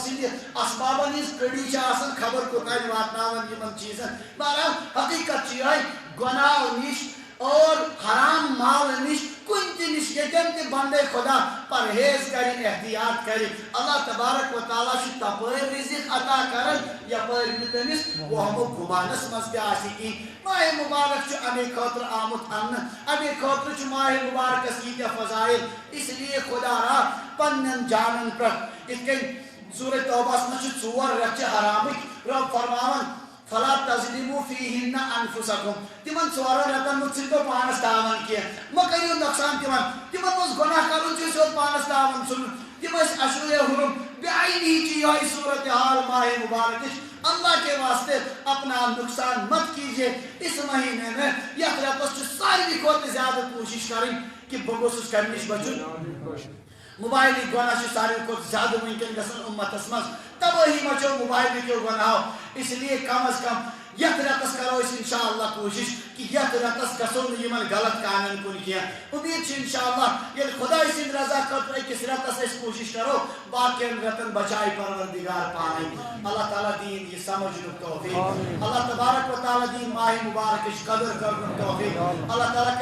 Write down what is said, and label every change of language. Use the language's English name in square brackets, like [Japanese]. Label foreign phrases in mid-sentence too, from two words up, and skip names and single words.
[Kashmiri] سٕنٛدِ اسبابن ہٕنٛز کٔڑی چھِ آسان خبر کوٚتانۍ واتناوان یِمن چیٖزن بہرحال حقیٖقت چھِ یِہے گۄناہو نِش اور حرام مال نِش کُنہِ تہِ نِش ییٚتٮ۪ن تہِ بندے خۄدا پرہیز کرِ احتیاط کرِ اللہ تبارک و تعالیٰ چھُ تپٲرۍ رِزق عطا کران یپٲرۍ نہٕ تٔمِس وہمُک گُمانس منٛز تہِ آسہِ کِہیٖنۍ ماہِ مُبارک چھُ امے خٲطرٕ آمُت اننہٕ امے خٲطرٕ چھُ ماہِ مُبارکس ییٖتیاہ فضایل [Urdu] اس لیے [Kashmiri] خۄدا را پننٮ۪ن جانن پٮ۪ٹھ یِتھ کٔنۍ سورہ توبہس منٛز چھِ 4 رٮ۪تھ چھِ حرامٕکۍ رۄب فرماوان [Arabic] فلا تظلموا فیہن انفسکم [Kashmiri] تِمن 4 رٮ۪تن منٛز ژھٕنۍتو پانس تاوان کینٛہہ مہ کٔرِو نۄقصان تِمن منٛز گۄناہ کرُن چھُ سیوٚد پانس تاوان ژھٕنُن تِم ٲسۍ اشرے حرم بعینی چھِ یِہوٚے صوٗرت حال ماہِ مُبارکٕچ [Urdu] اللہ کے واسطے اپنا نقصان مت کیجیے اس مہینے میں [Kashmiri] یتھ رٮ۪تس چھُ ساروی کھۄتہٕ زیادٕ کوٗشش کرٕنۍ کہِ بہٕ گوٚژھُس کمہِ نِش بچُن موبائلی گۄناہ چھُ ساروی کھۄتہٕ زیادٕ وٕنکٮ۪ن گژھان اُمتس منٛز تبٲہی مچو موبائلٕکیو گۄناہو [Urdu] اس لیے کم از کم [Kashmiri] یت رتس کرو اس انشاءاللہ کوشش کہ یت رتس گژھو نہٕ یمن غلط کامین کن کینٛہہ امید چھِ انشاءاللہ ییٚلہِ خۄداے سٕنٛدِ رضا خٲطرٕ أکِس رٮ۪تس أسۍ کوٗشش کرو باقین رٮ۪تن بچایہِ پروردگار پانے اللہ تعالیٰ دین یہ سمجھنُک توفیق اللہ تبارک و تعالیٰ دین ماہ مبارکٕچ قدر کرنُک توفیق اللہ تعالیٰ